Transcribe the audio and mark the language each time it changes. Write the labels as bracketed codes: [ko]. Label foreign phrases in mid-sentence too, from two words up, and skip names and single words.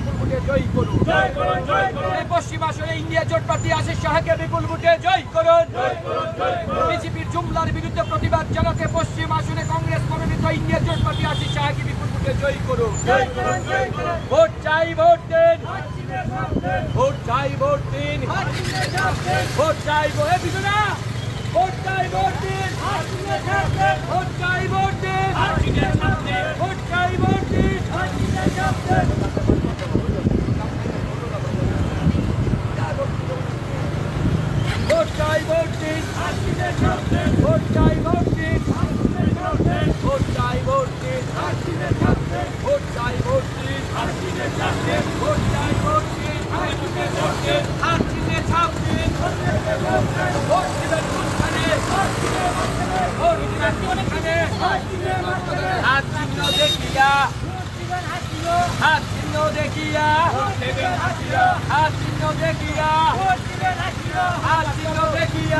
[bn] ভোটে জয়ী করুন। এই পশ্চিম আসনে ইন্ডিয়া জোট প্রার্থী আশিস শাহকে বিপুল ভোটে জয়ী করুন। বিজেপির জুমলার বিরুদ্ধে প্রতিবাদ জানাতে পশ্চিম আসনে কংগ্রেস মনোনীত ইন্ডিয়া জোট প্রার্থী আশিস শাহকে বিপুল ভোটে জয়ী করুন। ভোট চাই, ভোট দিন, ভোট চাই, ভোট দিন, ভোট চাই, ভোট দিন, ভোট চাই, ভোট দিন, ভোট চাই, ভোট দিন, ভোট চাই, ভোট দিন। ভোট চাই, ভোট দিন, ভোট চাই, ভোট দিন, ভোট চাই, ভোট দিন, ভোট চাই, ভোট দিন, ভোট চাই, ভোট দিন, হাত চিহ্নে ছাপ দিন, ভোট দিবেন কোনখানে, ভোট দিবেন কোনখানে, হাত চিহ্ন দেখিয়া, হাত চিহ্ন দেখিয়া, হাত চিহ্ন দেখিয়া, হাত চিহ্ন দেখিয়া,